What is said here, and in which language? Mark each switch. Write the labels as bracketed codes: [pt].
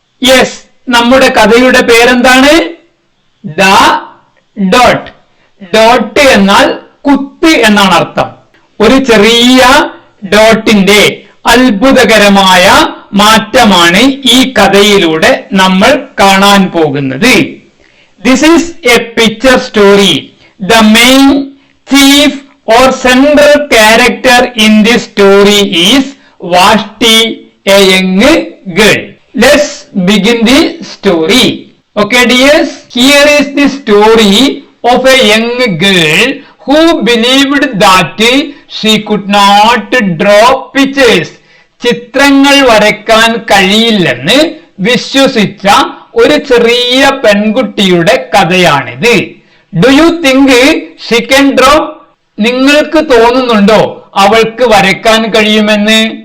[ml] Yes, നമ്മുടെ കഥയുടെ പേരെന്താണ്? The dot. ഡോട്ട് എന്നാൽ കുത്ത് എന്നാണ് അർത്ഥം. ഒരു ചെറിയ ഡോട്ടിന്റെ അത്ഭുതകരമായ മാറ്റമാണ് ഈ കഥയിലൂടെ നമ്മൾ കാണാൻ പോകുന്നത്. [en] This is a picture story. The main chief or central character in this story is Vashti, a young girl. Let's begin the story. Okay dears, here is the story of a young girl who believed that she could not draw pictures. [ml] ചിത്രങ്ങൾ വരയ്ക്കാൻ കഴിയില്ലെന്ന് വിശ്വസിച്ച ഒരു ചെറിയ പെൺകുട്ടിയുടെ കഥയാണിത്. [en] Do you think she can draw? [ml] നിങ്ങൾക്ക് തോന്നുന്നുണ്ടോ അവൾക്ക് വരയ്ക്കാൻ കഴിയുമെന്ന്?